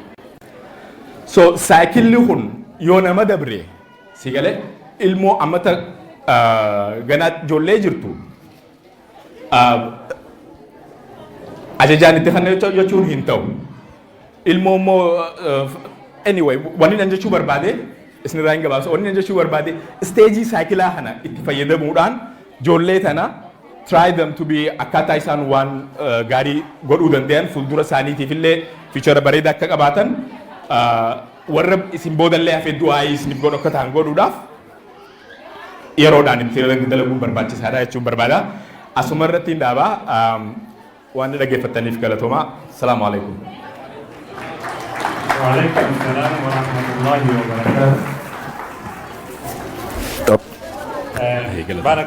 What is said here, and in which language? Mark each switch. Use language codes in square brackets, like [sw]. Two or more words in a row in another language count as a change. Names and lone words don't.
[om] So saayikilli kun yoo nama dabre si galee ilmoo amata ganaa ijoollee jirtu ajajaan itti kan jechuun hin ta'u. Ilmoo immoo anyway wanni nan jechuu barbaade isin irraa hin gabaabsa wanni nan jechuu barbaade stage saayikilaa kana itti fayyadamuudhaan ijoollee tana [en] try them to be [om] akkaataa isaan waan gaarii godhuu danda'an fuuldura isaaniitiif illee fiichara bareedaa akka qabaatan warra isin boodallee hafee du'aa isiniif godhu akka ta'an godhuudhaaf yeroodhaan itti dalaguun barbaachisaadha jechuun barbaada. Asuma irratti hin dhaabaa waan dhaggeeffataniif galatoomaa. [ar] السلام عليكم. وعليكم السلام ورحمة الله وبركاته.